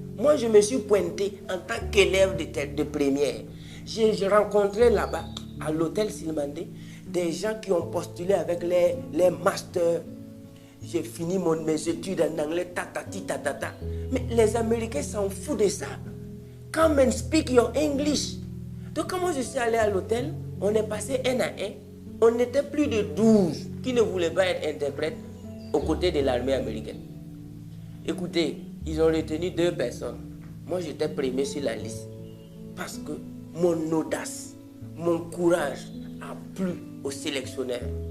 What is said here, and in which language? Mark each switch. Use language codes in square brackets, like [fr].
[fr] Moi, je me suis pointé en tant qu'élève de première. J'ai rencontré là-bas, à l'hôtel Silmandé, des gens qui ont postulé avec les masters. J'ai fini mes études en anglais, tatati tatata. Mais les Américains s'en foutent de ça. [en] Come and speak your English. [fr] Donc, quand moi je suis allé à l'hôtel, on est passé un à un. On était plus de 12 qui ne voulaient pas être interprètes aux côtés de l'armée américaine. Écoutez, ils ont retenu 2 personnes. Moi, j'étais premier sur la liste. Parce que mon audace, mon courage a plu au sélectionneur.